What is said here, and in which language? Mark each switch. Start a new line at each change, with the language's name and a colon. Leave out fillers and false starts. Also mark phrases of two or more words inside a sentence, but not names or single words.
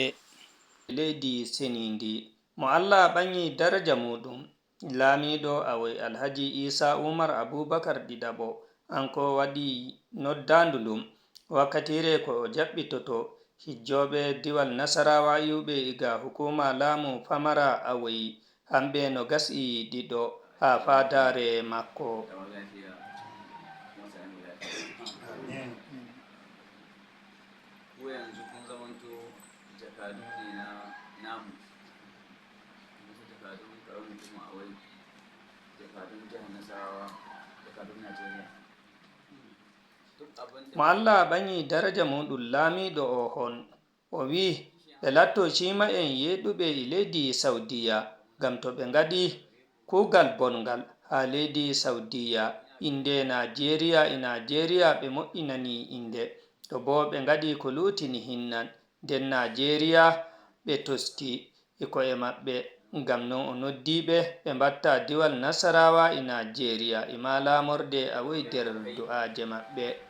Fula: leydi senindi mo Allah ɓanyi daraja muɗum lamiɗo awai Alhaji Isa Umar Abubakar Ɗiɗaɓo anko waɗi noddandulum wakkatire ko o jaɓɓitoto hijjoɓe diwal Nasarawa yiɓe iga hukuma lamu famara awai hamɓe no gasi ɗiɗo ha fadare makko.
Hausa: yanzu kun zamanto jakadu ne na namu jakadun karamin kuma a wai jakadun jihar Nasarawa jakadun Najeriya
Fula: mo Allah ɓanyi daraja muɗum lamiɗo o hon o wi ɓe latto cima'en yeɗuɓe leydi Saudiya gam to ɓe ngaɗi kugal bongal ha leydi Saudiya inde Najeriya ɓe mo'inani inde to bo ɓe ngaɗi ko lutini hinnan nden Najeriya ɓe tosti ko'e maɓɓe gam non o noddiɓe ɓe mbatta diwal Nasarawa Najeriya ima lamorde awai der du'aje maɓɓe.